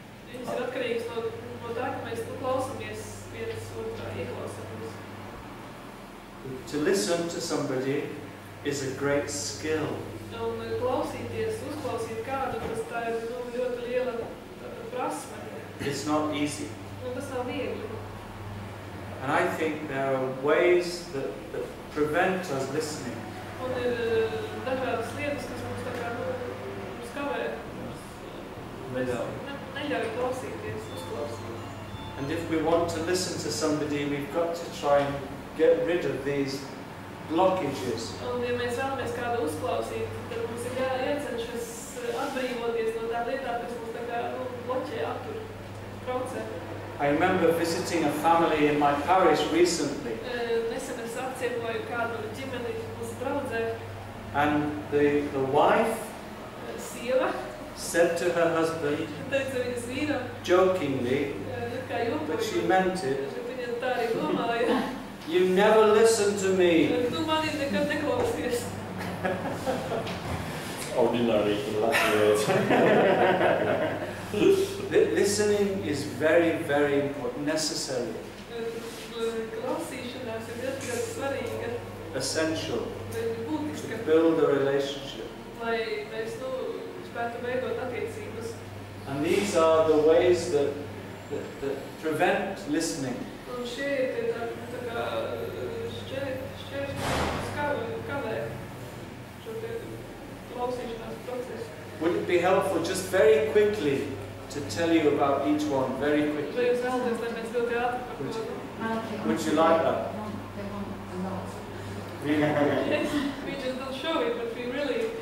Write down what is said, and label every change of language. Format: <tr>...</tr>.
<lv>Viņas ir atkarīgas no tā, ka mēs klausamies viens otrā, ieklausamies.</lv> <en>To listen to somebody is a great skill.</en> <lv>Un klausīties, uzklausīt kādu, tā ir ļoti liela prasme.</lv> <en>It's not easy.</en> <lv>Un tas nav viegli.</lv> <en>And I think there are ways that prevent us listening.</en> <lv>Un ir dažādas lietas, kas mums tā kā mums kavē. Neļauj klausīties, uzklausīt.</lv> <en>And if we want to listen to somebody, we've got to try and get rid of these blockages.</en> <lv>Un ja mēs vēlamies kādu uzklausīt, tad mums ir jācenšas atbrīvoties no tā lietā, kas mums tā kā bloķē, attur, traucē.</lv> <en>I remember visiting a family in my parish recently.</en> <lv>Nesen es apciemoju kādu ģimeni mūsu draudzē.</lv> <en>And the wife</en> <lv>Sieva</lv> <en>said to her husband,</en> <lv>teica viņas vīram,</lv> <en>jokingly,</en> <lv>kā jokoju,</lv> <en>but she meant it,</en> <lv>viņa tā arī domāja.</lv> <en>you never listen to me.</en> <lv>Tu mani nekad neklausies. Ordinary in Latvijas.</lv> <en>Listening is very, very important, necessary,</en> <lv>Klausīšanās ir ļoti svarīga,</lv> <en>essential</en> <lv>būtiska,</lv> <en>to build a relationship.</en> <lv>lai mēs spētu veidot attiecības.</lv> <en>And these are the ways that prevent listening.</en> <lv>Un šie ir tā kā šķēršļi kavē šo klausīšanās procesu.</lv> <en>Would it be helpful just very quickly to tell you about each one, very quickly?</en> <lv>Vai jūs vēlaties, lai mēs ļoti ātri par to?</lv> <en>Would you like that? They want a lot. Really quickly. Yes, we just don't show it, but we really...</en>